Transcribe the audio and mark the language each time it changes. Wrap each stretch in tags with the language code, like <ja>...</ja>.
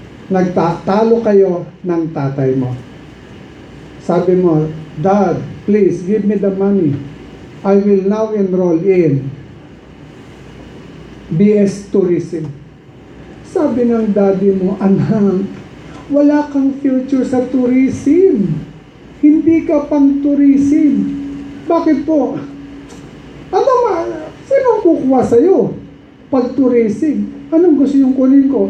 <tl>Nagtatalo kayo ng tatay mo. Sabi mo,</tl> <en>Dad, please give me the money. I will now enroll in BS Tourism.</en> <tl>Sabi ng daddy mo, anak, wala kang future sa tourism. Hindi ka pang tourism. Bakit po? Ano sinong kukuha sa'yo? Pag tourism, anong gusto yung kunin ko?</tl>